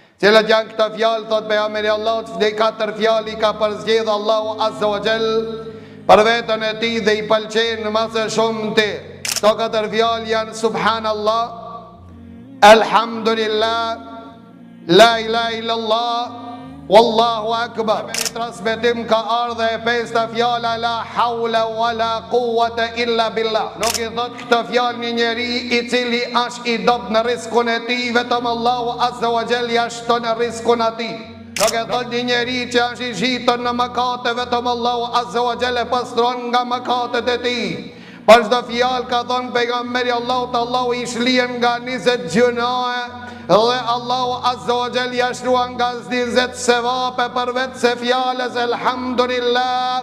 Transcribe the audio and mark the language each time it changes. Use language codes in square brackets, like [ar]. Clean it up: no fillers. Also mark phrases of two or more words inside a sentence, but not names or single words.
[sq] Cilat janë këta fjalë, thot pejgamberi Allahut, dhe 4 fjalë i ka përzgjedh Allahu [ar] عز وجل [sq] për veten e tij dhe i pëlqejnë më së shumti. Këto 4 fjalë janë [ar] سبحان الله، الحمد لله، لا إله إلا الله، والله أكبر. [sq] Me një transmetim ka ardhe e 5 fjala [ar] لا حول ولا قوة إلا بالله. [sq] Nuk i thot këtë fjalë një njeri i cili është i dopt në rrezikun e tij, vetëm Allahu [ar] عز وجل [sq] ja shton rrezikun atij. Nuk e thot një njeri që është i zhitur në mëkate, vetëm Allahu [ar] عز وجل [sq] e pastron nga mëkatet e tij. Për çdo fjalë ka thënë pejgamberi Allahut, Allahu i shlien nga 20 gjunahe dhe Allahu [ar] عز وجل [sq] ja shruan nga 20 sevape për vetë se fjalës elhamdulillah.